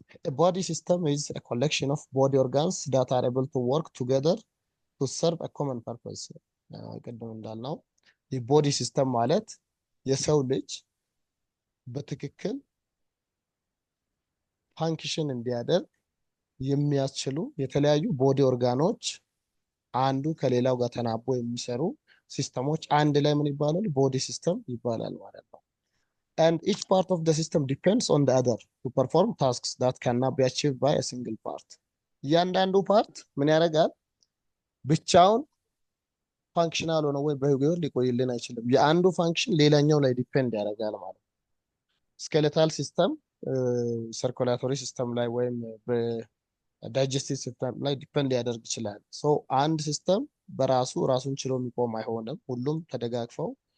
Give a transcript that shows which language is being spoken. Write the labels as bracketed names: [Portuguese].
[English] A body system is a collection of body organs that are able to work together to serve a common purpose። [Amharic] ቅድም እንዳልነው የቦዲ ሲስተም ማለት የሰው ልጅ በትክክል ፋንክሽን እንዲያደርግ የሚያስችሉ የተለያዩ ቦዲ ኦርጋኖች አንዱ ከሌላው ጋር ተናቦ የሚሰሩ ሲስተሞች አንድ ላይ ምን ይባላል? ቦዲ ሲስተም ይባላል ማለት ነው። [English] and each part of the system depends on the other to perform tasks that cannot be achieved by a single part። [Amharic] እያንዳንዱ ፓርት ምን ያደርጋል? ብቻውን ፋንክሽናል ሆነ ወይ በህይወት ሊቆይልን አይችልም። የአንዱ ፋንክሽን ሌላኛው ላይ ዲፔንድ ያደርጋል ማለት ነው። ስኬሌታል ሲስተም ሰርኩላቶሪ ሲስተም ላይ ወይም በዳይጀስቲቭ ሲስተም ላይ ዲፔንድ ሊያደርግ ይችላል። ሶ አንድ ሲስተም በራሱ ራሱን ችሎ የሚቆም አይሆንም። ሁሉም ተደጋግፈው